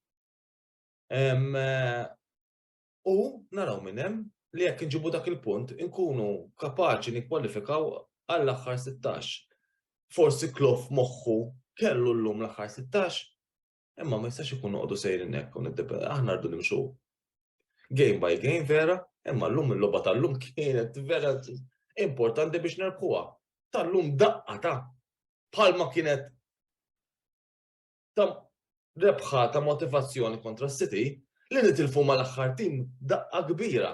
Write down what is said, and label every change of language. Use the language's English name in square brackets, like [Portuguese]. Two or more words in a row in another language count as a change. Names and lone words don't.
[Maltese] U naraw minn hemm li jekk inġibu dak il-punt inkunu kapaċi nikkwalifikaw għall-aħħar 16. Forsi Klopp moħħu kellu llum l-aħħar 16 Imma ma jistax ikun noqogħdu sejrin hekk u aħna rridu nimxu [English] game by game [Maltese] vera, imma llum il-logħba tal-lum kienet vera importanti biex nerbħuha. Tal-lum daqqa ta' bħalma kienet ta' rebħa ta' motivazzjoni kontra s-City li nitilfu mal-aħħar tim daqqa kbira.